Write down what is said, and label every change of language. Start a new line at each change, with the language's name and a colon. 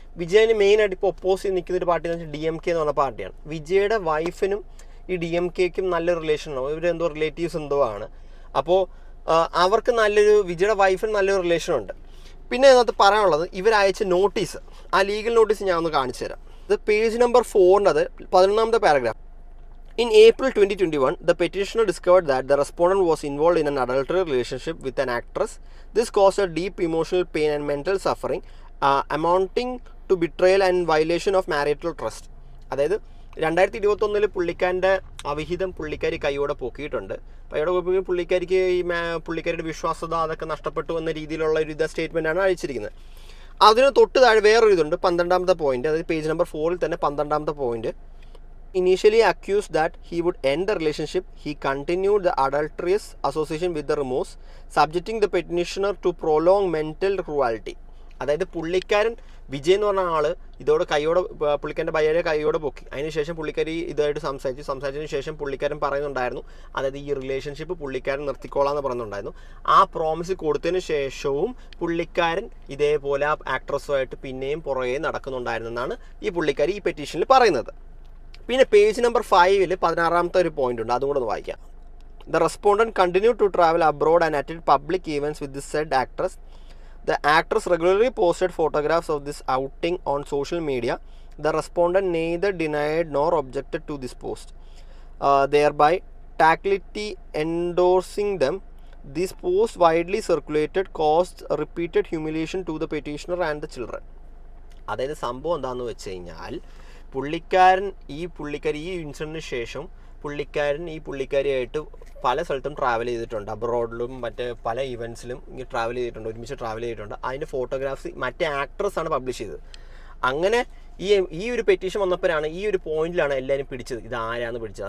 Malayalam: വിജയന് മെയിനായിട്ട് ഇപ്പോൾ ഒപ്പോസിറ്റ് നിൽക്കുന്ന ഒരു പാർട്ടി എന്ന് വെച്ചാൽ DMK എന്ന് പറഞ്ഞ പാർട്ടിയാണ്. വിജയുടെ വൈഫിനും ഈ DMKക്കും നല്ല റിലേഷൻ ഉണ്ടാവും. ഇവരെന്തോ റിലേറ്റീവ്സ് എന്തോ ആണ്. അപ്പോൾ അവർക്ക് വിജയുടെ വൈഫിന് നല്ലൊരു റിലേഷനുണ്ട്. പിന്നെ അതിനകത്ത് പറയാനുള്ളത് ഇവരയച്ച നോട്ടീസ്, ആ ലീഗൽ നോട്ടീസ് ഞാൻ ഒന്ന് കാണിച്ചു തരാം. ഇത് page number 4 11ാമത്തെ paragraph.
English: In April 2021, the petitioner discovered that the respondent was involved in an adulterous relationship with an actress. This caused a deep emotional pain and mental suffering, amounting to betrayal and violation of marital trust.
Malayalam: അതായത് 2021 പുള്ളിക്കാരൻ്റെ അവിഹിതം പുള്ളിക്കാരി കൈയോടെ പൊക്കിയിട്ടുണ്ട്. കൈയോടെ പൊക്കി പുള്ളിക്കാരിക്ക് പുള്ളിക്കാരിയുടെ വിശ്വാസത അതൊക്കെ നഷ്ടപ്പെട്ടു എന്ന രീതിയിലുള്ള ഒരു സ്റ്റേറ്റ്മെൻറ്റാണ് അയച്ചിരിക്കുന്നത്. അതിന് തൊട്ട് താഴെ വേറൊരു ഇതുണ്ട്, 12ാമത്തെ പോയിന്റ്, അതായത് പേജ് നമ്പർ 4 തന്നെ 12ാമത്തെ point.
English: Initially accused that he would end the relationship, he continued the adulterous association with the remorse, subjecting the petitioner to prolonged mental cruelty.
Malayalam: അതായത് പുള്ളിക്കാരൻ വിജയ് എന്ന് പറഞ്ഞ ആൾ ഇതോടെ പുള്ളിക്കാരൻ്റെ ഭാര്യയെ കൈയോടെ പൊക്കി. അതിനുശേഷം പുള്ളിക്കാരി ഇതായിട്ട് സംസാരിച്ചതിന് ശേഷം പുള്ളിക്കാരൻ പറയുന്നുണ്ടായിരുന്നു, അതായത് ഈ റിലേഷൻഷിപ്പ് പുള്ളിക്കാരൻ നിർത്തിക്കോളാന്ന് പറയുന്നുണ്ടായിരുന്നു. ആ പ്രോമിസ് കൊടുത്തതിന് ശേഷവും പുള്ളിക്കാരൻ ഇതേപോലെ ആ ആക്ട്രസുമായിട്ട് പിന്നെയും പുറകെ നടക്കുന്നുണ്ടായിരുന്നെന്നാണ് ഈ പുള്ളിക്കാരി ഈ പെറ്റീഷനിൽ പറയുന്നത്. പിന്നെ പേജ് നമ്പർ 5 16ാമത്തെ ഒരു പോയിന്റ് ഉണ്ട്, അതും കൂടെ ഒന്ന് വായിക്കാം.
English: The respondent continued to travel abroad and attend public events with the said actress. The actress regularly posted photographs of this outing on social media. The respondent neither denied nor objected to this post, thereby tacitly endorsing them. This post, widely circulated, caused repeated humiliation to the petitioner and the children.
Malayalam: അതായത് സംഭവം എന്താണെന്ന് വെച്ച് കഴിഞ്ഞാൽ പുള്ളിക്കാരി ഈ ഇൻസിഡൻറ്റിന് ശേഷം ഈ പുള്ളിക്കാരിയായിട്ട് പല സ്ഥലത്തും ട്രാവൽ ചെയ്തിട്ടുണ്ട്, അബ്രോഡിലും മറ്റേ പല ഇവൻറ്റ്സിലും ട്രാവൽ ചെയ്തിട്ടുണ്ട്, ഒരുമിച്ച് ട്രാവൽ ചെയ്തിട്ടുണ്ട്. അതിൻ്റെ ഫോട്ടോഗ്രാഫ്സ് മറ്റേ ആക്ട്രസ്സാണ് പബ്ലിഷ് ചെയ്തത്. അങ്ങനെ ഈ ഒരു പെറ്റീഷൻ വന്നപ്പോഴാണ് ഈ ഒരു പോയിന്റിലാണ് എല്ലാവരും പിടിച്ചത്, ഇത് ആരാന്ന് പിടിച്ചത്.